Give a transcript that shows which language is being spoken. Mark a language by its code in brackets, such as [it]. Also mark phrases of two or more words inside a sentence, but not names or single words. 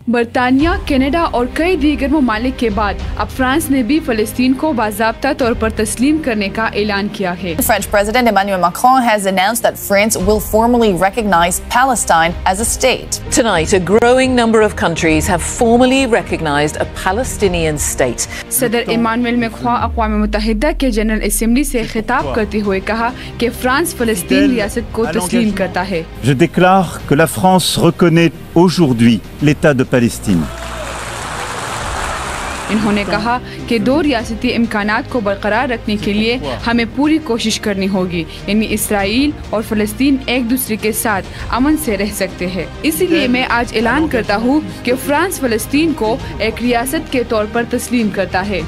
[ur] برطانیہ، کینیڈا اور کئی دیگر ممالک کے بعد اب فرانس نے بھی فلسطین کو باضابطہ طور پر تسلیم کرنے کا اعلان کیا ہے۔ [en] French President Emmanuel Macron has announced that France will formally recognize Palestine as a state. Tonight, a growing number of countries have formally recognized a Palestinian state. [ur] صدر ایمانویل میکرون اقوام متحدہ کے جنرل اسمبلی سے خطاب کرتے ہوئے کہا کہ فرانس فلسطین ریاست کو تسلیم کرتا ہے۔ [fr] Je déclare que la France reconnaît aujourd'hui l'État de Palestine. [ur] انہوں نے کہا کہ دو ریاستی امکانات کو برقرار رکھنے کے لیے ہمیں پوری کوشش کرنی ہوگی، یعنی اسرائیل اور فلسطین ایک دوسرے کے ساتھ امن سے رہ سکتے ہیں۔ اسی لیے میں آج اعلان کرتا ہوں کہ فرانس فلسطین کو ایک ریاست کے طور پر تسلیم کرتا ہے۔